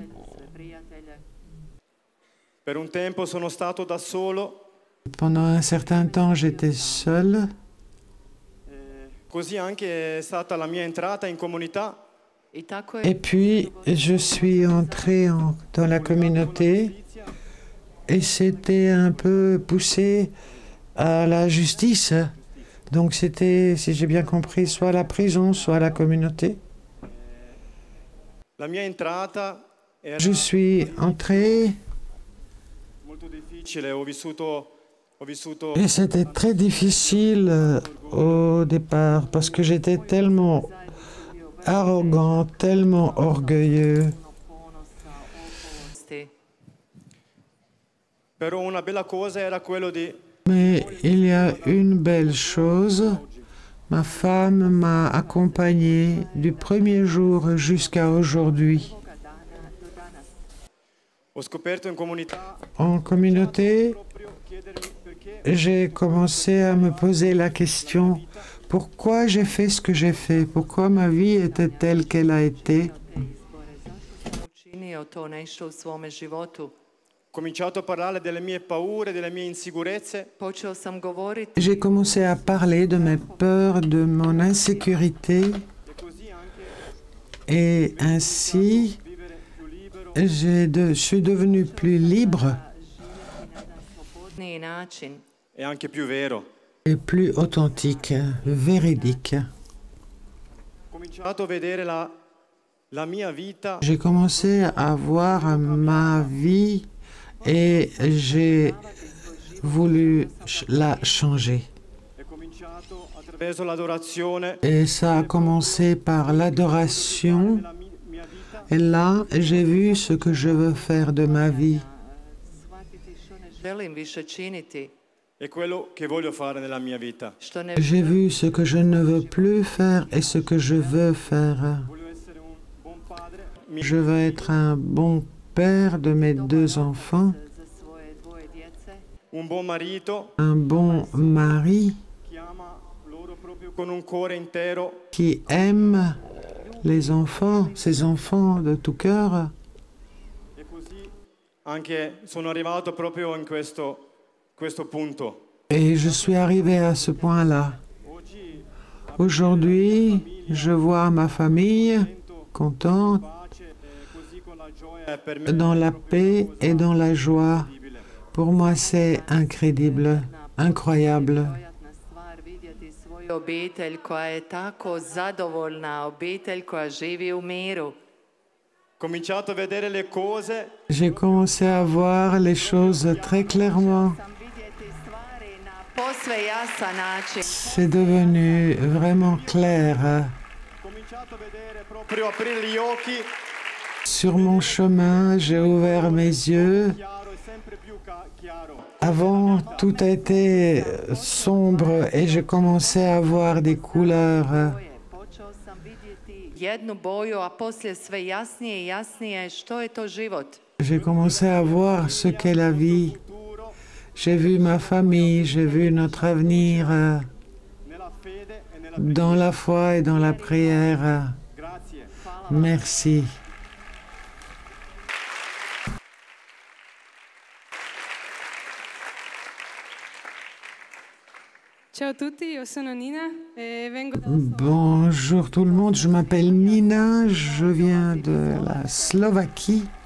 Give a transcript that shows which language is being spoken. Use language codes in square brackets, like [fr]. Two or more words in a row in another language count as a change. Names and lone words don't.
[hr] Sve prijatelje. [it] per un tempo sono stato da solo, [fr] Pendant un certain temps, j'étais seul. [it] così anche è stata la mia entrata in comunità. [hr] I tako [fr] Et je puis, je suis entré dans la communauté et c'était un peu poussé à la justice. Donc c'était, si j'ai bien compris, soit la prison, soit la communauté. [it] La mia entrata era [fr] Je suis entré, [it] molto difficile, ho vissuto [fr] Et c'était très difficile au départ parce que j'étais tellement arrogant, tellement orgueilleux. [it] Però una bella cosa era quello di [fr] Mais il y a une belle chose. Ma femme m'a accompagné du premier jour jusqu'à aujourd'hui. [it] ho scoperto in comunità [fr] En communauté, j'ai commencé à me poser la question, pourquoi j'ai fait ce que j'ai fait? Pourquoi ma vie était telle qu'elle a été? [hr] Učinio to nešto u svome životu. [it] ho cominciato a parlare delle mie paure, delle mie insicurezze [hr] Počeo sam govoriti [fr] J'ai commencé à parler de mes peurs, de mon insécurité, et ainsi je suis devenu plus libre [hr] na način. [it] e anche più vero. [fr] et plus authentique, véridique. [it] Ho cominciato a vedere la mia vita [fr] J'ai commencé à voir ma vie et j'ai voulu la changer. [it] è cominciato attraverso l'adorazione [fr] Et ça a commencé par l'adoration. [it] della mia vita [fr] Et là, j'ai vu ce que je veux faire de ma vie. [hr] Shvatiti što ne želim više činiti, [it] e quello che voglio fare nella mia vita. [hr] što ne [fr] J'ai vu ce que je ne veux plus faire et ce que je veux faire. [it] Voglio essere un buon padre, [fr] Je veux être un bon père de mes 2 enfants, [hr] za svoje dvoje djece, [it] un buon marito [fr] un bon mari [it] che ama loro proprio con un cuore intero [fr] qui aime les enfants, ses enfants de tout cœur. [it] e così anche sono arrivato proprio in questo punto. [fr] Et je suis arrivé à ce point-là. Aujourd'hui, je vois ma famille contente, [it] Pace e così con la gioia è per me [fr] dans la paix et dans la joie. Pour moi, c'est incroyable, incroyable. [hr] prijatna stvar vidjeti svoju obitelj koja je tako zadovoljna, obitelj koja živi u miru. [it] ho cominciato a vedere le cose [fr] J'ai commencé à voir les choses très clairement. [hr] Sam vidjeti stvari na posve jasan način. [fr] C'est devenu vraiment clair. [it] ho cominciato a vedere proprio aprire gli occhi [fr] Sur mon chemin, j'ai ouvert mes yeux. [it] chiaro e sempre più chiaro. [fr] Avant, tout a été sombre et j'ai commencé à voir des couleurs. [hr] Počeo sam vidjeti jednu boju, a poslije sve jasnije i jasnije što je to život. [fr] J'ai commencé à voir ce qu'est la vie. J'ai vu ma famille, j'ai vu notre avenir [it] Nella fede e nella [fr] dans la foi et dans la prière. [it] grazie. [fr] Merci. [it] Ciao a tutti, io sono Nina e vengo da [fr] Bonjour tout le monde, je m'appelle Nina, je viens de la Slovaquie.